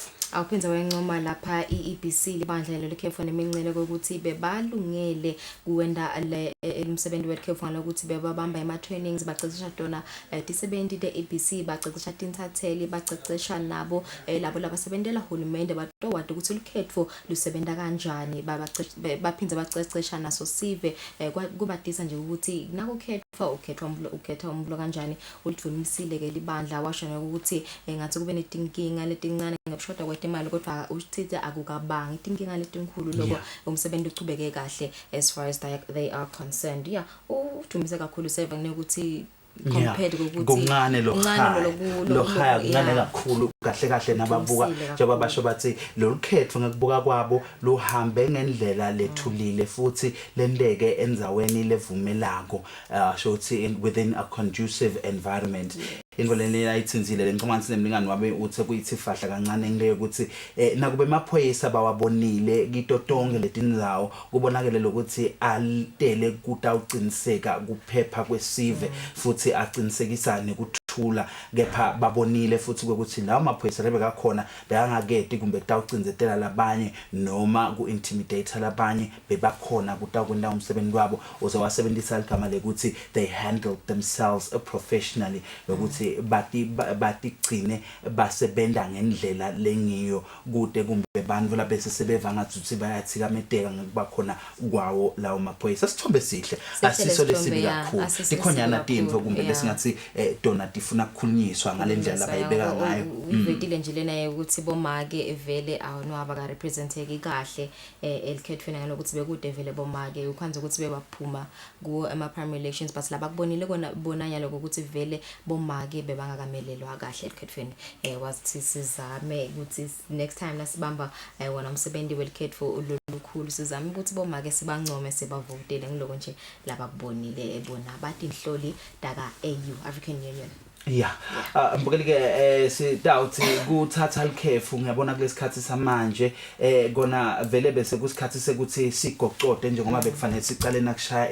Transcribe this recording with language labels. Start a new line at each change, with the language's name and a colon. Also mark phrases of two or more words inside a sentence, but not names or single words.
Swati: Awuphinza wayencoma lapha iEBC libandla lekhefu nemincele ukuthi bebalungele kuwenda umsebenzi wekhefu ngalokuthi bebabamba ema trainings bacecesha dona disebenzi deEBC bacecesha tintatheli bacecesha nabo labo labasebenzela uhulumende batowada ukuthi ukhetho lusebenta kanjani baphinza bacecesha naso sive kubadisa nje ukuthi ukhetho umbulo kanjani ulithunisile ke libandla washona ukuthi ngathi kube netinkinga letincane ngebishoda imali kodwa uthithe akukabangi itinkinga letinkulu lokho umsebenzi uqhubeke kahle
English: as far as they are concerned.
Swati: Udumise kakhulu save ukuthi compared ukuthi kuncane lo haya kuncane kakhulu kahle nababuka njengoba basho bathi lokhetho ngekubuka kwabo luhambe ngendlela lethulile futhi lendeke enzaweni levumelako sho ukuthi
English: within a conducive environment.
Swati: Ingoleni ayithinzile lencomani nemlingani wabe uthi kuyithi fahla kancane ngile ukuthi nakube emaphoyisa bawabonile kitotonke letinzawo kubonakele lokuthi altele kutawuqiniseka kuphepha kwesive futhi aqinisekisa nekuthula kepha babonile futhi ukuthi lawo maphoyisa lebe kakhona bayangaketi kumbe kutawucinzetela labanye noma kuintimidate labanye bebakhona kutakwenda umsebenzi wabo uzowasebenzisa igama lekuthi
English: they handled themselves professionally
Swati: ukuthi batigcine basebenda ngendlela lengiyo kude kumbe bantu labese sebeva ngathi bayathikameteka ngekuba khona kwawo lawo maphoyisa. Sithombe sihle asiso lesibi kakhulu dikhonyana tinto kumbe lesingathi dona tifuna ukukhulunyiswa ngalendlela abayibeka ngayo. Uvedile nje lena ukuthi bomake evele awonwaba ka representeki kahle elikhethweni ngalokuthi bekude vele bomake ukhanze ukuthi bebaphuma ku ama
English: primary elections
Swati: but laba kubonile kona bonanya lokho ukuthi vele bomake bebangakamelelwa kahle elikhethweni wathi sizame ukuthi
English: next time
Swati: lasibamba wona umsebenzi welikhetho lolukhulu sizame ukuthi bomake sibancome sebavotele ngiloko nje laba kubonile ebona bathi inhloli daka AU African Union. Mbukeli ke sidawuthi kuthatha likhefu ngiyabona kulesikhathi samanje kona vele bese kusikhathi sekuthi sigocode njengoba bekufanele siqale nakushaya